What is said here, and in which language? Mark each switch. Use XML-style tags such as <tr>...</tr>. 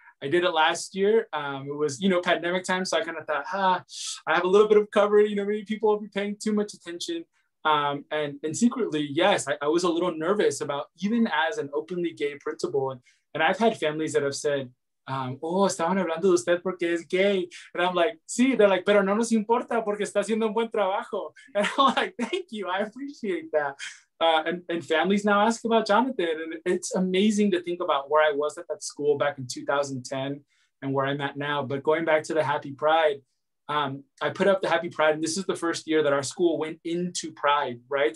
<en>I did it last year. It was, pandemic time. So I kind of thought, I have a little bit of cover. Maybe people will be paying too much attention. And secretly, yes, I was a little nervous about, even as an openly gay principal. And I've had families that have said,</en> <es>estaban hablando de usted porque es gay.</es> <en>And I'm like,</en> <es>sí,</es> <en>they're like,</en> <es>pero no nos importa porque está haciendo un buen trabajo.</es> <en>And I'm like, thank you, I appreciate that. And families now ask about Jonathan. And it's amazing to think about where I was at that school back in 2010 and where I'm at now. But going back to the Happy Pride, I put up the Happy Pride, and this is the first year that our school went into Pride, right?</en>